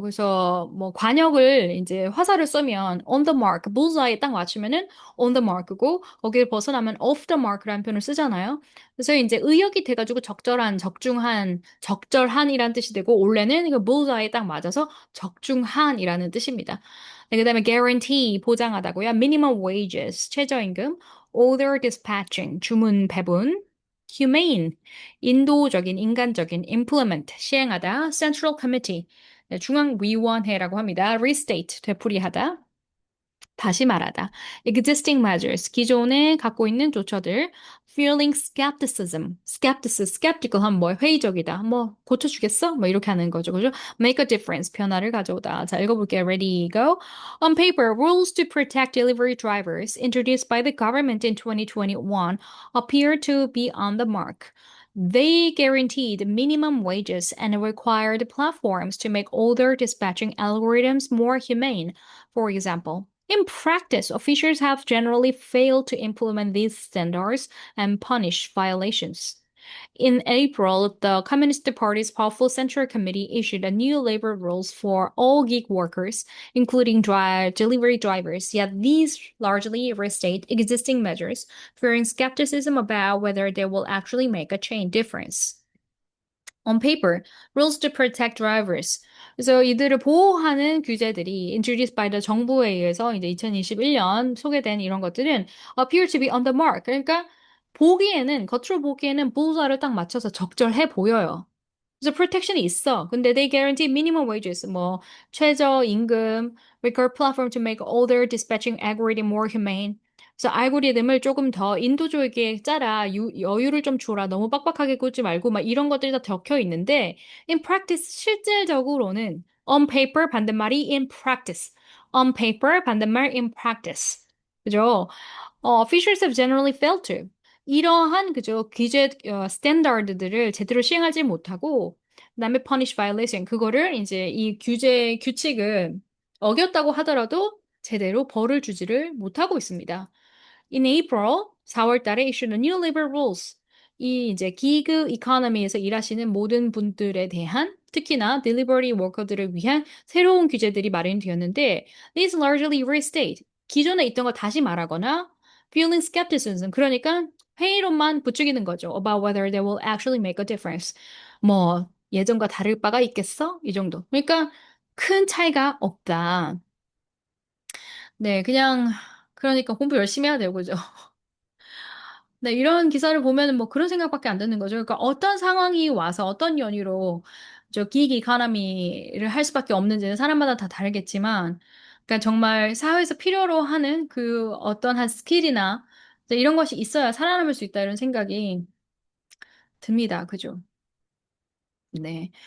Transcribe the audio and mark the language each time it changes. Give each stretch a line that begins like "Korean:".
Korean: 그래서 뭐 관역을 이제 화살을 쏘면 on the mark, bullseye에 딱 맞추면은 on the mark고 거기를 벗어나면 off the mark라는 표현을 쓰잖아요. 그래서 이제 의역이 돼가지고 적절한, 적중한, 적절한이라는 뜻이 되고 원래는 그 bullseye에 딱 맞아서 적중한이라는 뜻입니다. 네, 그다음에 guarantee 보장하다고요. minimum wages 최저임금. order dispatching, 주문 배분, humane, 인도적인, 인간적인, implement, 시행하다, central committee, 네, 중앙위원회라고 합니다. restate, 되풀이하다, 다시 말하다. existing measures, 기존에 갖고 있는 조처들. feeling skeptical 하면 뭐 회의적이다. 뭐 고쳐주겠어? 뭐 이렇게 하는 거죠. 그죠? make a difference, 변화를 가져오다. 자, 읽어볼게요. ready, go.
English: On paper, rules to protect delivery drivers introduced by the government in 2021 appear to be on the mark. They guaranteed minimum wages and required platforms to make older dispatching algorithms more humane. For example, in practice, officials have generally failed to implement these standards and punish violations. In April, the Communist Party's powerful Central Committee issued a new labor rules for all gig workers, including delivery drivers, yet these largely restate existing measures, fearing skepticism about whether they will actually make a chain difference. On paper, rules to protect drivers.
Korean: 그래서 이들을 보호하는 규제들이
English: introduced by the
Korean: 정부에 의해서 이제 2021년 소개된 이런 것들은
English: appear to be on the mark.
Korean: 그러니까 보기에는 겉으로 보기에는 부사를 딱 맞춰서 적절해 보여요. 그래서 protection이 있어.
English: 근데 they guarantee minimum wages,
Korean: 뭐 최저 임금,
English: require platform to make older dispatching algorithm more humane.
Korean: 그래서 알고리즘을 조금 더 인도적이게 짜라, 여유를 좀 줘라, 너무 빡빡하게 꽂지 말고 막 이런 것들이 다 적혀 있는데 in practice 실질적으로는 on paper 반대말이 in practice, on paper 반대말 in practice. 그죠?
English: officials have generally failed to.
Korean: 이러한 그죠 규제 스탠다드들을 제대로 시행하지 못하고 그다음에 punish violation 그거를 이제 이 규제 규칙을 어겼다고 하더라도 제대로 벌을 주지를 못하고 있습니다.
English: In April
Korean: 4월 달에
English: issued a new labor rules.
Korean: 이 이제 기그 이코노미에서 일하시는 모든 분들에 대한 특히나 delivery worker들을 위한 새로운 규제들이 마련되었는데
English: these largely restate
Korean: 기존에 있던 거 다시 말하거나 feeling skepticism 그러니까 회의론만 부추기는 거죠.
English: about whether they will actually make a difference.
Korean: 뭐 예전과 다를 바가 있겠어? 이 정도. 그러니까 큰 차이가 없다. 네, 그냥 그러니까 공부 열심히 해야 되고 그죠? 네, 이런 기사를 보면은 뭐 그런 생각밖에 안 드는 거죠. 그러니까 어떤 상황이 와서 어떤 연유로 저 기기 이코노미를 할 수밖에 없는지는 사람마다 다 다르겠지만, 그러니까 정말 사회에서 필요로 하는 그 어떤 한 스킬이나 이제 이런 것이 있어야 살아남을 수 있다 이런 생각이 듭니다. 그죠? 네.